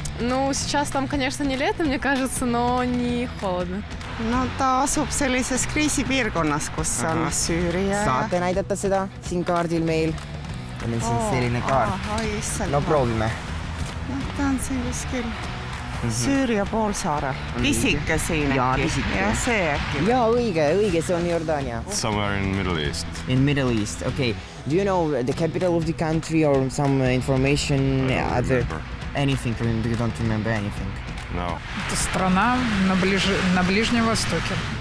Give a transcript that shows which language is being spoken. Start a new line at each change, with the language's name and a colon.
Russian: Ну, сейчас там, конечно, не лето, мне кажется, но не холодно.
Estonian: No ta asub sellises kriisipiirkonnas, kus on Süüria. Saate näidata seda siin kaardil meil? On siin selline kaart. No proovime. Ta on siin kuskil Süüria poolsaarel. Pisike siin äkki. Ja see äkki. Jaa, õige, see on Jordaania.
English: Somewhere in Middle East. In Middle East, okay. Do you know the capital of the country or some information? Anything, you don't remember anything? No.
Russian: Это страна на Ближнем Востоке.